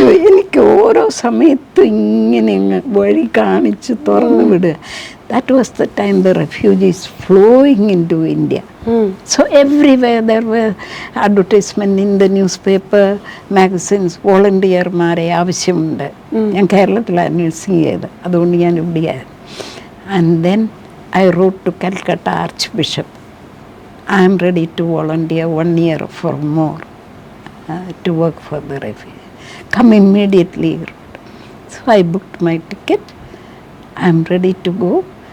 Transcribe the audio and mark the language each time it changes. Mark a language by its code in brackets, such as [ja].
[ml] എനിക്ക് ഓരോ സമയത്തും ഇങ്ങനെ വഴി കാണിച്ച് തുറന്നു വിടുക. [en] That was the time the refugees flowing into India. So everywhere there were advertisements in the newspaper, magazines, [ml] volunteerമാരെ ആവശ്യമുണ്ട്. ഞാൻ കേരളത്തിലാണ് നഴ്സിംഗ് ചെയ്തത്, അതുകൊണ്ട് ഞാൻ ഇവിടെയായിരുന്നു. [en] And then I wrote to Calcutta Archbishop, I am ready to volunteer 1 year or more to work for the refugee. Come immediately. So I booked my ticket. I am ready to go.